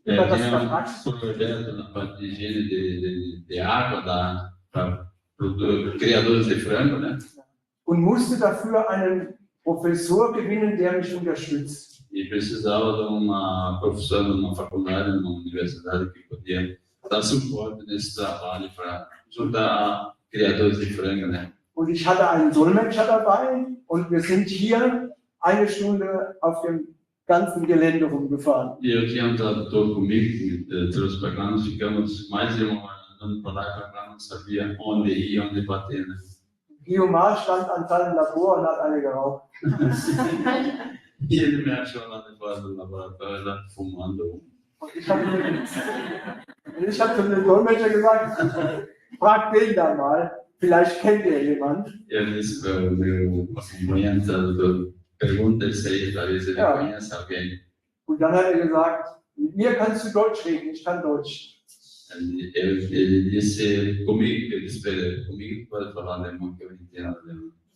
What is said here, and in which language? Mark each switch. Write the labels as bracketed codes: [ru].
[pt] Tinha projeto na parte de higiene de água para criadores de frango, né? [de] Und musste dafür einen Professor gewinnen, der mich unterstützt. [pt] E precisava de uma professora numa faculdade, numa universidade que podia dar suporte nesse trabalho para ajudar a criadores de frango, né? [de] Und ich hatte einen Dolmetscher dabei und wir sind hier eine Stunde auf dem ganzen Gelände rumgefahren. [pt] E eu tinha tradutor comigo, que trouxe para cá, nós ficamos mais de uma hora andando para lá e para cá, não sabia onde ir, onde bater, né? [de] Guillaume stand an seinem Labor und hat eine geraucht. [pt] E ele me achou lá de fora do laboratório, lá fumando. [de] Und ich habe zu dem Dolmetscher gesagt, frag den da mal, vielleicht kennt er jemand. [pt] Eu disse para o meu acompanhante, tradutor, pergunta se aí, talvez ele conheça alguém. [de] Und dann hat er gesagt, mit mir kannst du Deutsch reden, ich kann Deutsch. [pt] Ele disse comigo, ele disse comigo pode falar alemão, que eu entendo alemão.